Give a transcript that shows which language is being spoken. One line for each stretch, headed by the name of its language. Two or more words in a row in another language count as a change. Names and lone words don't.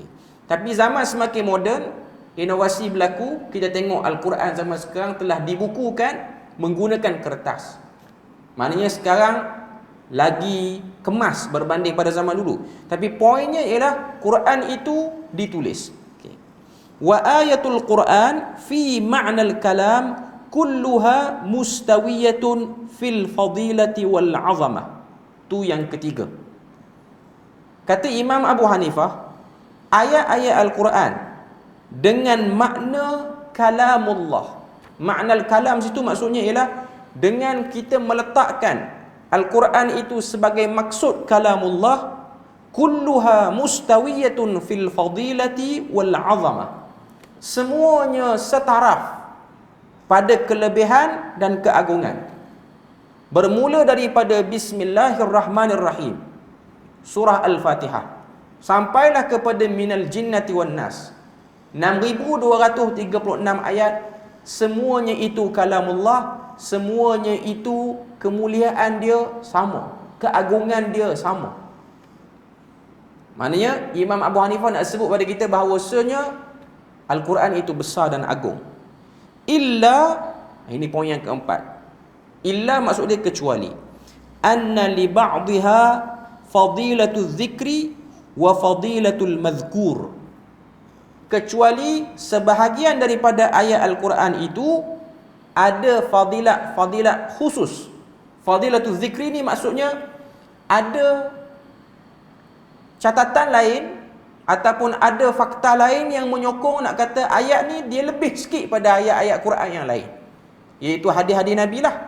Malay: Tapi zaman semakin moden, inovasi berlaku. Kita tengok Al-Quran zaman sekarang telah dibukukan menggunakan kertas. Maknanya sekarang lagi kemas berbanding pada zaman dulu. Tapi poinnya ialah Quran itu ditulis. Okay.
Arabic: وآيات القرآن في معنى الكلام كلها مستوية في الفضيلة والعظمة.
Malay: Tu yang ketiga. Kata Imam Abu Hanifah, ayat-ayat Al-Quran dengan makna kalamullah. Makna kalam situ maksudnya ialah dengan kita meletakkan Al-Quran itu sebagai maksud kalamullah,
Arabic: كلها مستوية في الفضيلة والعظمة.
Malay: Semuanya setaraf pada kelebihan dan keagungan. Bermula daripada Bismillahirrahmanirrahim, surah Al-Fatihah, sampailah kepada
Arabic: من الجنة والناس,
Malay: 6236 ayat. Semuanya itu kalamullah, semuanya itu kemuliaan dia sama, keagungan dia sama. Maknanya Imam Abu Hanifah nak sebut pada kita bahawasanya Al-Quran itu besar dan agung. Illa, ini poin yang keempat, illa maksud dia kecuali,
Arabic: أن لبعضها فضيلة الذكر وفضيلة المذكور.
Malay: Kecuali sebahagian daripada ayat Al-Quran itu ada fadilat khusus.
Arabic: فضيلة الذكر
Malay: ni maksudnya ada catatan lain ataupun ada fakta lain yang menyokong nak kata ayat ni dia lebih sikit pada ayat-ayat Quran yang lain, iaitu hadis-hadis Nabi lah.